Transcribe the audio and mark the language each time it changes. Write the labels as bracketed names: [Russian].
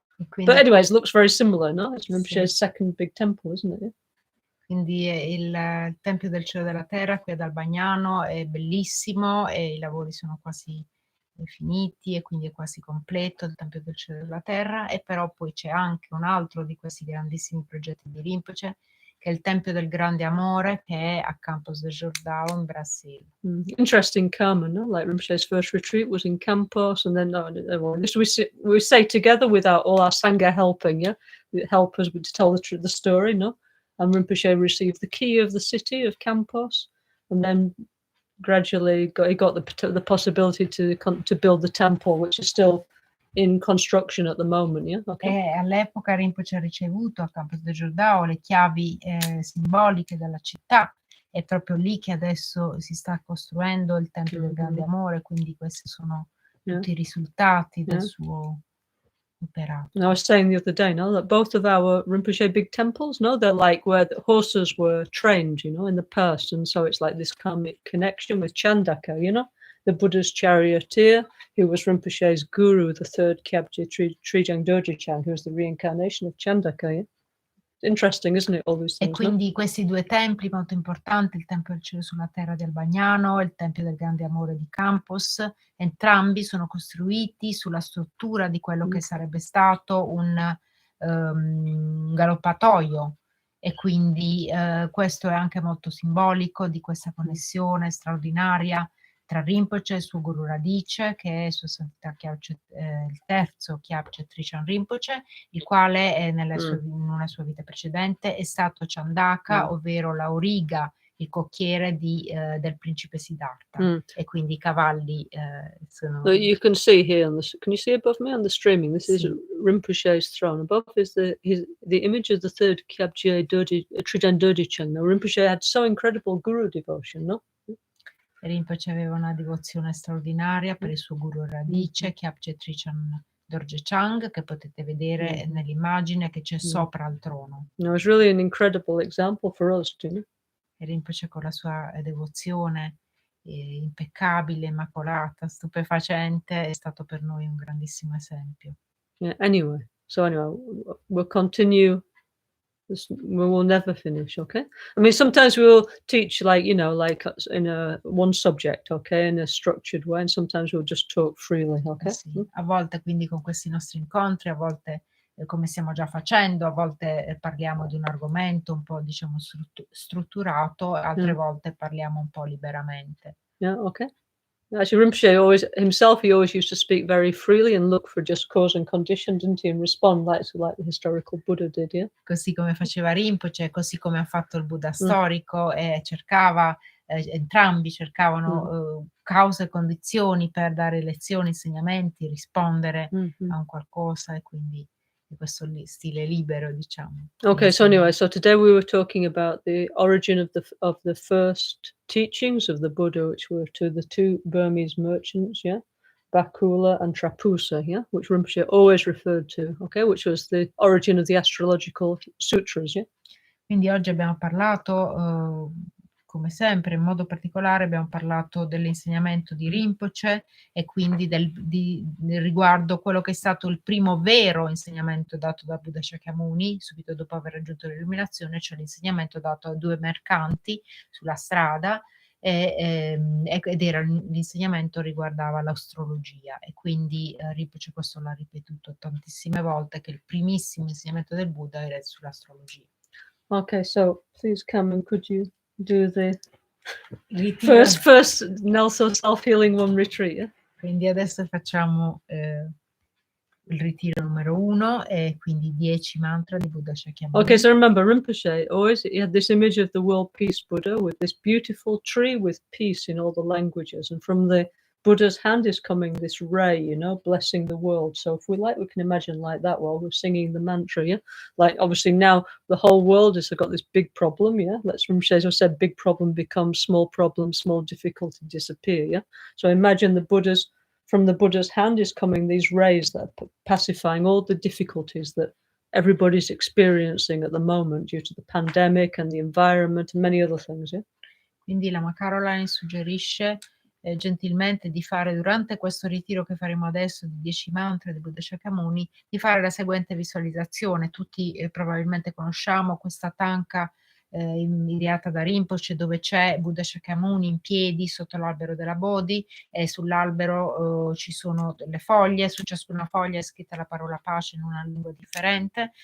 [Italian] Quindi, [English] but anyways, looks very similar, no? It's Rinpoche's second big temple, isn't it? Yeah? [Italian] Quindi il Tempio del Cielo e della Terra qui ad Albagnano è bellissimo e i lavori sono quasi finiti e quindi è quasi completo il Tempio del Cielo e della Terra, e però poi c'è anche un altro di questi grandissimi progetti di Rinpoche, che è il Tempio del Grande Amore, che è a Campos de Jordão in Brasile. [English] Interesting, Carmen, no? Like Rinpoche's first retreat was in Campos, and then we say together with all our Sangha helping, yeah, help us to tell the story, no? And Rinpoche received the key of the city of Campos, and then gradually he got the possibility to build the temple, which is still in construction at the moment, yeah? Okay. [Italian] All'epoca Rinpoche ha ricevuto a Campos de Jordão le chiavi simboliche della città, è proprio lì che adesso si sta costruendo il Tempio del Grande Amore, quindi questi sono tutti i risultati del suo operato. [English] And I was saying the other day, no, that both of our Rinpoche big temples, no, they're like where the horses were trained, you know, in the past, and so it's like this karmic connection with Chandaka, you know, the Buddha's charioteer, who was Rinpoche's guru, the third Kyabje Trijang Dorje-chan, who was the reincarnation of Chandaka. Yeah? Interesting, isn't it, all these [Italian] E [English] things? [Italian] quindi questi due templi molto importanti, il Tempio del Cielo sulla Terra di Albagnano e il Tempio del Grande Amore di Campos, entrambi sono costruiti sulla struttura di quello che sarebbe stato un galoppatoio, e quindi questo è anche molto simbolico di questa connessione straordinaria tra Rinpoche e il suo guru Radice, che è Sua Santità il terzo Kyabje Trijang Rinpoche, il quale in una sua vita precedente è stato Chandaka, ovvero l'auriga, il cocchiere del principe Siddhartha, e quindi i cavalli sono... [English] So you can see here, can you see above me on the streaming? This is Rinpoche's throne. Above is the image of the third Kyabje Trijang Dorje-chan. Now, Rinpoche had so incredible guru devotion, no? [Italian] Rinpoche aveva una devozione straordinaria per il suo guru Radice, Kyabje Trijang Dorje-chan, che potete vedere nell'immagine che c'è sopra il trono. [English] It was really an incredible example for us, too. [Italian] E Rinpoche con la sua devozione impeccabile, immacolata, stupefacente, è stato per noi un grandissimo esempio. [English] Yeah, anyway, we'll continue. We will never finish, okay? I mean, sometimes we'll teach like in one subject, okay, in a structured way, and sometimes we'll just talk freely, okay? [Italian] Sì. A volte quindi con questi nostri incontri, a volte come stiamo già facendo, a volte parliamo di un argomento un po' diciamo strutturato, altre volte parliamo un po' liberamente. [English] Yeah, okay. Actually, Rinpoche he always used to speak very freely and look for just cause and condition, didn't he, and respond like the historical Buddha did, yeah? [Italian] Così come faceva Rinpoche, così come ha fatto il Buddha storico, e entrambi cercavano cause e condizioni per dare lezioni, insegnamenti, rispondere a un qualcosa, e quindi questo stile libero, diciamo. [English] Okay, so anyway, so today we were talking about the origin of the first teachings of the Buddha, which were to the two Burmese merchants, yeah, Bakula and Trapusa, yeah, which Rinpoche always referred to, okay, which was the origin of the Astrological Sutras, yeah. [Italian] Quindi oggi abbiamo parlato, come sempre, in modo particolare abbiamo parlato dell'insegnamento di Rinpoche, e quindi del riguardo quello che è stato il primo vero insegnamento dato da Buddha Shakyamuni subito dopo aver raggiunto l'illuminazione, cioè l'insegnamento dato a due mercanti sulla strada, ed era l'insegnamento riguardava l'astrologia, e quindi Rinpoche questo l'ha ripetuto tantissime volte, che il primissimo insegnamento del Buddha era sull'astrologia. [English] Okay, so please come and could you do the [Italian] Ritiro. [English] first Nelson self-healing one retreat, yeah? [Italian] Quindi adesso facciamo il ritiro numero 1, e quindi 10 mantra di Buddha Shakyamuni. [English] Okay, so remember Rinpoche he had this image of the world peace Buddha with this beautiful tree with peace in all the languages, and from the Buddha's hand is coming this ray, you know, blessing the world. So if we can imagine like that while we're singing the mantra, yeah? Like obviously now the whole world has got this big problem, yeah? Let's Rinpoche has said big problem becomes small difficulty disappear, yeah? So imagine from the Buddha's hand is coming these rays that are pacifying all the difficulties that everybody's experiencing at the moment due to the pandemic and the environment and many other things, yeah? [Italian] Quindi Lama Caroline suggerisce gentilmente di fare durante questo ritiro che faremo adesso di 10 mantra di Buddha Shakyamuni, di fare la seguente visualizzazione. Tutti probabilmente conosciamo questa tanca inviata da Rinpoche, dove c'è Buddha Shakyamuni in piedi sotto l'albero della Bodhi, e sull'albero ci sono delle foglie, su ciascuna foglia è scritta la parola pace in una lingua differente.